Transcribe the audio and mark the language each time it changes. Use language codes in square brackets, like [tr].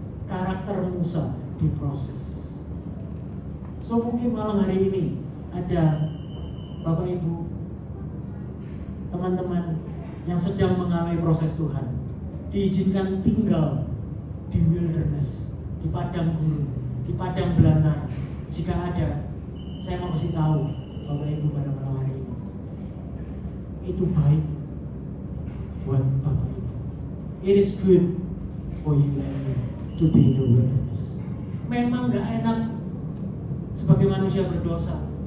[id] Karakter Musa diproses. So mungkin malam hari ini ada Bapak Ibu, teman-teman yang sedang mengalami proses Tuhan, diizinkan tinggal di wilderness, di padang gurun, di padang belantara. Jika ada, saya mau kasih tahu Bapak Ibu pada malam hari ini, itu baik buat Bapak Ibu. [en] It is good for you and me to be in the wilderness. [id] Memang gak enak sebagai manusia berdosa.